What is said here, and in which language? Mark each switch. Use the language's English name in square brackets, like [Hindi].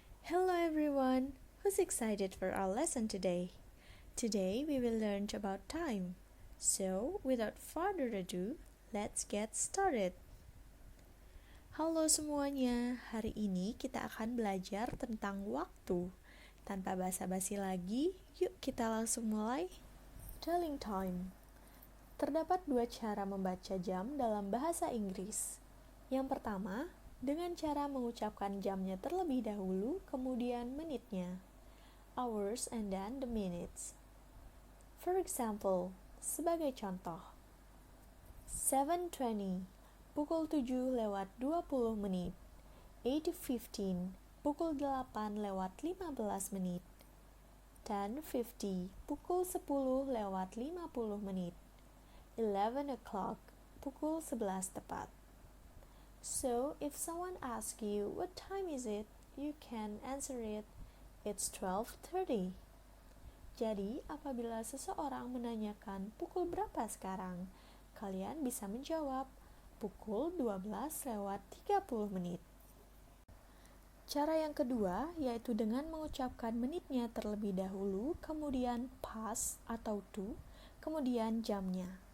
[English] Hello everyone, who's excited for our lesson today? Today we will learn about time. So, without further ado, let's get started. [Indonesian] Halo semuanya, hari ini kita akan belajar tentang waktu. Tanpa basa-basi lagi, yuk kita langsung mulai. [English] Telling time. [Indonesian] Terdapat dua cara membaca jam dalam bahasa Inggris. Yang pertama, dengan cara mengucapkan jamnya terlebih dahulu, kemudian menitnya. [English] Hours and then the minutes. For example, [Indonesian] sebagai contoh, 7:20, pukul 7 lewat 20 menit. 8:15, pukul 8 lewat 15 menit. 10:50, pukul 10 lewat 50 menit. 11 o'clock, pukul 11 tepat. [English] So, if someone asks you, what time is it? You can answer it, it's 12:30. [Indonesian] Jadi, apabila seseorang menanyakan pukul berapa sekarang, kalian bisa menjawab pukul 12 lewat 30 menit. Cara yang kedua, yaitu dengan mengucapkan menitnya terlebih dahulu, kemudian past atau to, kemudian jamnya.